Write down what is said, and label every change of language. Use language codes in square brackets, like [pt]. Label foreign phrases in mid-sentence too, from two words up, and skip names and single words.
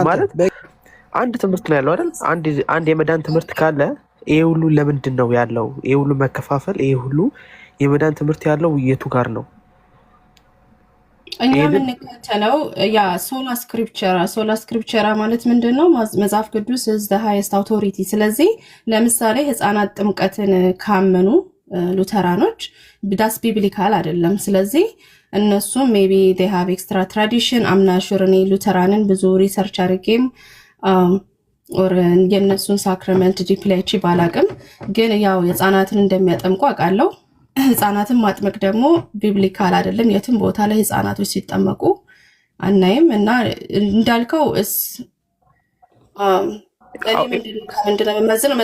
[am] ማለት አንድ ትምህርት ነው ያለው አይደል? አንድ የመዳን ትምህርት ካለ ይሄ ሁሉ ለምንድን ነው ያለው? ይሄ ሁሉ መከፋፈል፣ ይሄ ሁሉ የመዳን ትምህርት ያለው የቱ ጋር ነው? እኛ የምንከተለው ያ ሶላ ስክሪፕቸራ ማለት ምንድን ነው? መጽሐፍ ቅዱስ [en] is the highest authority። [am] ስለዚህ ለምሳሌ ህፃናት ጥምቀትን ካመኑ ሉተራኖች [en] that's biblical [am] አይደለም። ስለዚህ እነሱም [en] maybe they have extra tradition [am] አምናሹር። እኔ ሉተራንን ብዙ ሪሰርች አድርጌም የእነሱን ሳክረመንት ዲፕላይቺ ባላቅም ግን ያው ህፃናትን እንደሚያጠምቁ አውቃለሁ። ህፃናትን ማጥመቅ ደግሞ ቢብሊካል አይደለም። የትም ቦታ ላይ ህፃናቶች ሲጠመቁ አናይም። እና እንዳልከው ምንድነው የምመዝነው?